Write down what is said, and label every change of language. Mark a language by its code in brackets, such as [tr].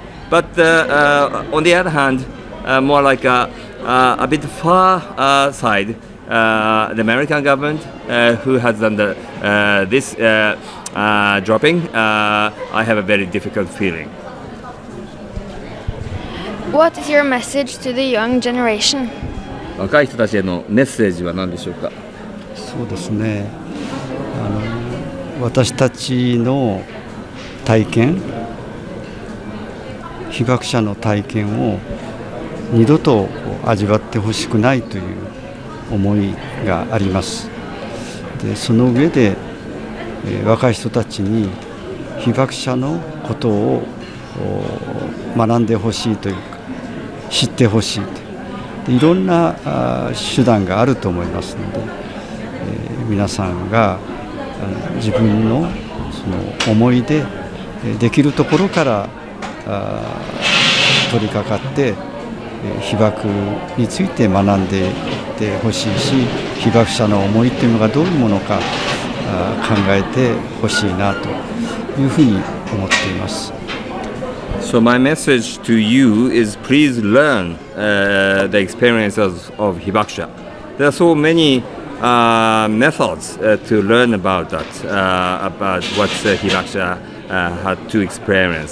[en] But on the other hand, more like a bit far side, the American government who has done this dropping, I have a very difficult feeling. What is your message to the young generation? [ja] 若い人たちへのメッセージは何でしょうか？そうですね。私たちの体験、被爆者の体験を二度と味わってほしくないという思いがあります。で、その上で、若い人たちに被爆者のことを学んでほしいというか、知ってほしいという、いろんな手段があると思いますので、皆さんが自分のその思いでできるところから取り掛かって被爆について学んでいってほしいし、被爆者の思いっていうのがどういうものか考えてほしいなというふうに思っています。 [en] So my message to you is please learn the experiences of Hibakusha. There are so many methods to learn about that, about what Hibakusha had to experience.